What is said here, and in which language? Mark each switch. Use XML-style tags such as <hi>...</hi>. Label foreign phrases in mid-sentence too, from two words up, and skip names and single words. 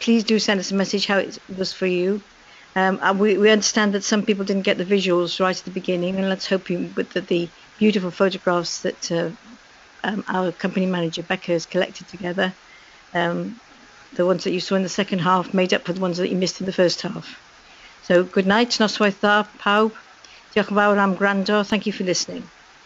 <en>Please do send us a message how it was for you. We understand that some people didn't get the visuals right at the beginning, and let's hope that the beautiful photographs that our company manager Becca has collected together, the ones that you saw in the second half, made up for the ones that you missed in the first half. So good night,</en> <cy>noswaith dda, pawb. Diolch yn fawr am gwrando.</cy> <en>Thank you for listening.</en>